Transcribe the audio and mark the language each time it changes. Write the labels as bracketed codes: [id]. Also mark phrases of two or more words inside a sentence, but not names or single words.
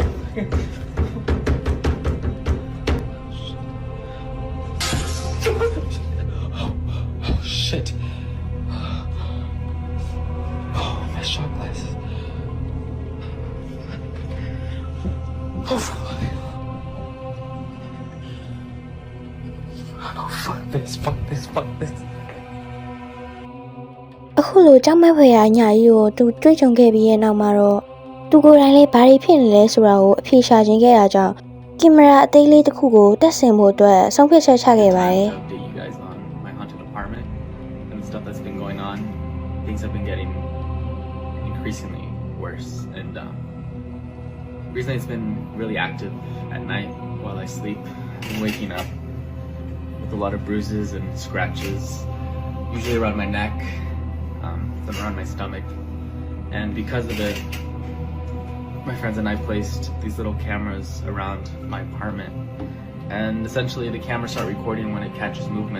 [en] Oh, shit. Oh, my shot glasses. Oh, fuck this. [my] အခုလိုကြောက်မက်ဖွယ်ရာညာကြီးကိုသူတွေ့ကြုံခဲ့ပြီးရဲ့နောက်မှာတော့သူကိုယ်တိုင်လည်းဘာတွေဖြစ်နေလဲဆိုတာကိုအဖြေရှာခြင်းခဲ့ရကြောင်းကင်မရာအသေးလေးတစ်ခုကိုတက်ဆင်ဖို့အတွက်ဆုံးဖြတ်ချက်ချခဲ့ပါတယ် [en] update you guys on my haunted apartment and the stuff that's been going on. Things have been getting increasingly worse, and recently it's been really active at night while I sleep. I've been waking up with a lot of bruises and scratches, usually around my neck, some around my stomach, and because of it, my friends and I placed these little cameras around my apartment, and essentially the cameras start recording when it catches movement.